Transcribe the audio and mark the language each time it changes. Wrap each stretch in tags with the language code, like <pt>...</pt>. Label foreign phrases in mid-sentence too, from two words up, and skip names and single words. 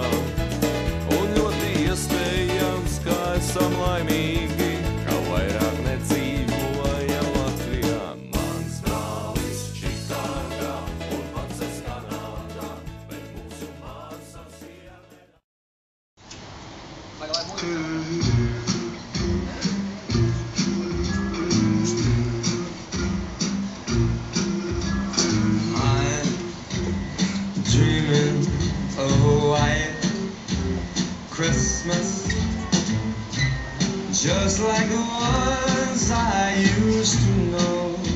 <lv>Un ļoti iespējams, ka esam laimīgi, ka vairāk nedzīvojam Latvijā. Mans brālis Čikāgā un pats es Kanādā, bet mūsu māsa Ziemeļanglijā.</lv> <en>Dreaming of a white Christmas, just like the ones I used to know,</en>